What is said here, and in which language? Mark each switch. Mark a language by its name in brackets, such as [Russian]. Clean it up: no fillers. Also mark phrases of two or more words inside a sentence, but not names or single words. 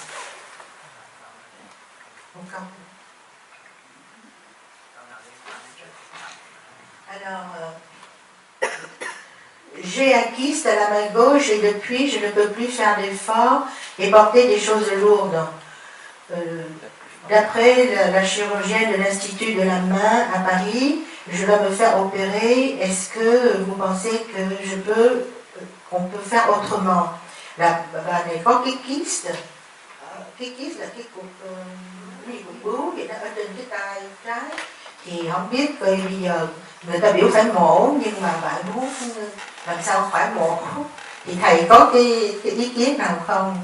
[French] Alors, j'ai un kyste à la main gauche et depuis, je ne peux plus faire d'efforts et porter des choses lourdes. D'après la chirurgienne de l'Institut de la main à Paris, je dois me faire opérer. Est-ce que vous pensez que qu'on peut faire autrement? [Vietnamese] Là, này có cái kyst là cái cục bướu vậy đó ở trên cái tay trái. Thì không biết coi bây giờ người ta biểu phải mổ, nhưng mà bạn muốn làm sao phải mổ, thì thầy có cái ý kiến nào không?